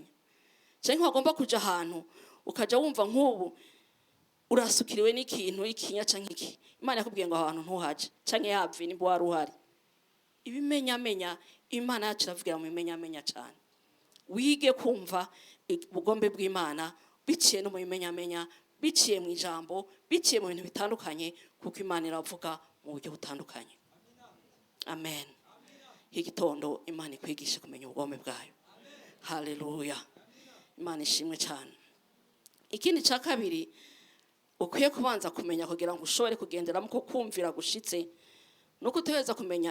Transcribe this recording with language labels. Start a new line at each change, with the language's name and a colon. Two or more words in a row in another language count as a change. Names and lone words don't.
Rundi: Cyangwa wagomba kuja ahantu ukaja wumva nk'ubu urasukiriwe n'ikintu ikinya canke iki, Imana yakubwiye ngo ahantu ntuhaje canke yapfi nimba wari uhari. Ibimenyamenya Imana yacu iravugira mu bimenyamenya cyane. Wige kumva ubugombe bw'Imana biciye no mu bimenyamenya, biciye mu ijambo, biciye mu bintu bitandukanye, kuko Imana iravuga mu buryo butandukanye. Amen. Igitondo Imana ikwigisha kumenya ubugombe bwayo, haleluya. Imana ishimwe cyane. Ikindi cya kabiri ukwiye kubanza kumenya kugira ngo ushobore kugenderamo ko kumvira gushitse, nuko utegereza kumenya.